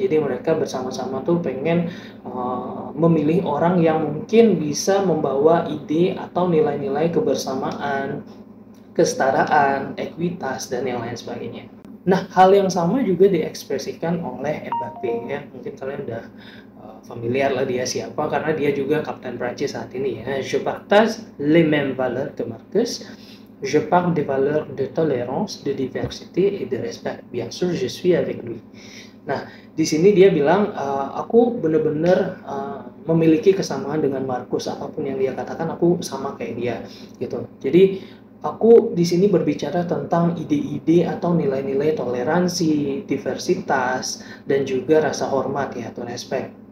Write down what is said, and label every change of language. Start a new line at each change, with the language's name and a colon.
Indonesian: Jadi mereka bersama-sama tuh pengen memilih orang yang mungkin bisa membawa ide atau nilai-nilai kebersamaan, kesetaraan, ekuitas dan yang lain sebagainya. Nah, hal yang sama juga diekspresikan oleh Mbappe ya. Mungkin kalian udah familiar lah dia siapa karena dia juga kapten Prancis saat ini ya.
French: Je partage les mêmes valeurs que Marcus. Je parle des valeurs de tolérance, de diversité et de respect. Bien sûr, je suis avec lui.
Indonesian: Nah, di sini dia bilang aku benar-benar memiliki kesamaan dengan Marcus, apapun yang dia katakan aku sama kayak dia gitu. Jadi aku di sini berbicara tentang ide-ide atau nilai-nilai toleransi, diversitas, dan juga rasa hormat ya atau respect.